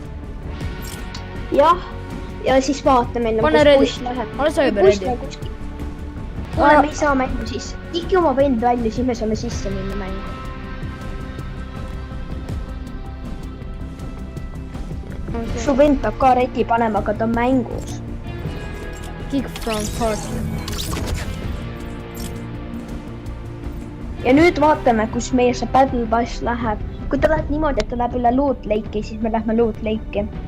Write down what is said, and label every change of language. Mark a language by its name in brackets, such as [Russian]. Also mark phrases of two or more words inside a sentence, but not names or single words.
[Estonian] Jah, ja siis vaatame enne, kus buss läheb. Ole sa juba ready. Kuule, me ei saa mängu sisse. Tiki oma vend välja, siis me saame sisse minna mängu. Okay. Su vend peab ka reti panema, aga ta on mängus. [English] Kick from party. [Estonian] Ja nüüd vaatame, kus meie see Battle Pass läheb. Kui ta läheb niimoodi, et ta läheb üle Loot Lake'i, siis me lähme Loot Lake'i.